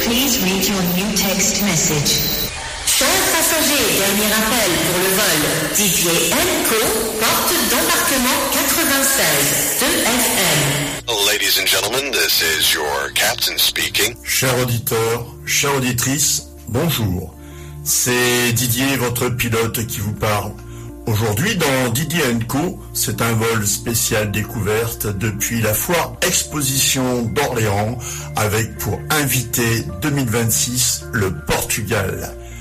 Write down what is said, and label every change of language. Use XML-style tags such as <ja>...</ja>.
<en>Please read your new text message.</en> <fr>Chers passagers, dernier appel pour le vol Didier Enco, porte d'embarquement 96 2FM.</fr> <en>Ladies and gentlemen, this is your captain speaking.</en> <fr>Chers auditeurs, chères auditrices, bonjour. C'est Didier, votre pilote, qui vous parle. Aujourd'hui, dans Didier & Co, c'est un vol spécial découverte depuis la foire Exposition d'Orléans avec pour invité 2026 le Portugal.</fr>